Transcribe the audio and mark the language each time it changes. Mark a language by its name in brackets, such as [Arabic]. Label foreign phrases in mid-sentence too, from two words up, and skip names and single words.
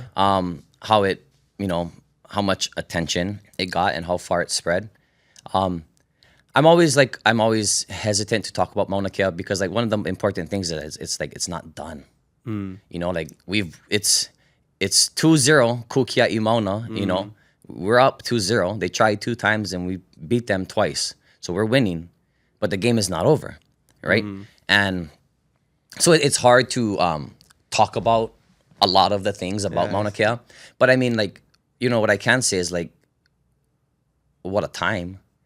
[English] How it, how much attention it got and how far it spread. I'm always hesitant to talk about Mauna Kea because like one of the important things is it's not done. Like it's 2-0 [Hawaiian] ku kiaʻi Mauna, [English] we're up 2-0. They tried 2 times and we beat them twice. So we're winning, but the game is not over, right? And so it's hard to talk about a lot of the things about Mauna Kea. But I mean, like, what I can say is like, what a time.